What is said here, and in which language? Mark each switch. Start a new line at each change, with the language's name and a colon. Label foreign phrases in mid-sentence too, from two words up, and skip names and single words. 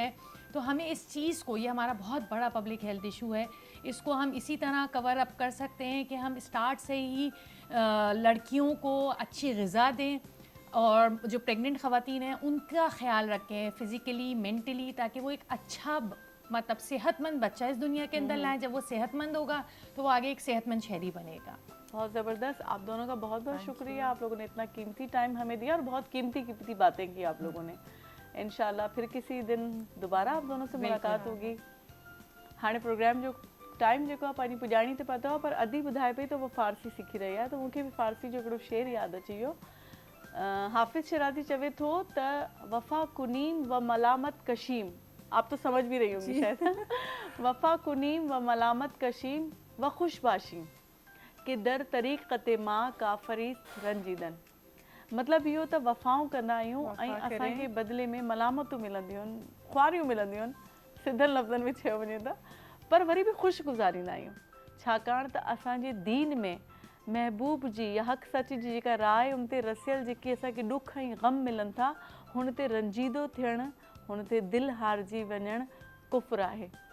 Urdu: تو ہمیں اس چیز کو، یہ ہمارا بہت بڑا
English: public health issue
Urdu: ہے، اس کو ہم اسی طرح
English: cover up
Urdu: کر سکتے ہیں کہ ہم اسٹارٹ سے ہی لڑکیوں کو اچھی غذا دیں اور جو پریگننٹ خواتین ہیں ان کا خیال رکھیں فزیکلی، مینٹلی، تاکہ وہ ایک اچھا مطلب صحت مند بچہ اس دنیا کے اندر لائیں. جب وہ صحت مند ہوگا تو وہ آگے ایک صحت مند شہری بنے گا. بہت زبردست. آپ دونوں کا بہت بہت شکریہ، آپ لوگوں نے اتنا قیمتی ٹائم ہمیں دیا اور بہت قیمتی باتیں کی آپ لوگوں نے. ان شاء اللہ پھر کسی دن دوبارہ آپ دونوں سے ملاقات ہوگی.
Sindhi: हाणे प्रोग्राम जो टाइम जेको आहे पंहिंजी पुॼाणी ते पतो आहे, पर अधी ॿुधाए पई त वो फ़ारसी सिखी रही आहे, तो मूंखे बि फ़ारसी जो हिकिड़ो शेर यादि अची वियो। हाफ़िज़ शराज़ी चवे थो त
Persian: وفا کنیم و ملامت کشیم,
Urdu: آپ تو سمجھ بھی رہی ہوں گی شاید.
Persian: وفا کنیم و ملامت کشیم و خوش باشیم که در طریقت ما کافری رنجیدن.
Sindhi: मतलब इहो त वफ़ाऊं कंदा आहियूं ऐं असांखे बदिले में मलामतूं मिलंदियूं आहिनि, ख़्वारियूं मिलंदियूं आहिनि, सिधनि लफ़्ज़नि में चयो वञे त, पर वरी बि ख़ुशि गुज़ारींदा आहियूं, छाकाणि त असांजे दीन में महबूब जी या हक़ सच जी जेका राय उन ते रसियल जेके असांखे ॾुख ऐं ग़म मिलनि था, हुन ते रंजीदो थियणु, हुन ते दिलि हारजी वञणु कुफ़्र आहे।